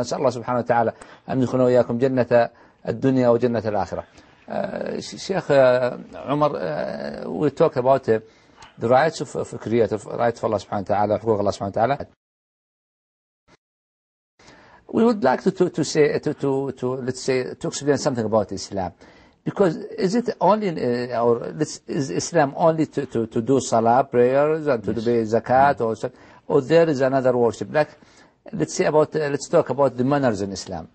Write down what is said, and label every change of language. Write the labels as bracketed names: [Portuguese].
[Arabic] نسأل الله سبحانه وتعالى أن يدخلنا وإياكم جنة الدنيا وجنة الآخرة. [English] شيخ عمر، we talk about the rights of creator, rights of Allah سبحانه وتعالى، [Arabic] حقوق الله سبحانه وتعالى. [English] We would like to explain something about Islam. Because is it only or is Islam only to do salah prayers and to do zakat or something? Oh, there is another worship. Like, let's talk about the manners in Islam.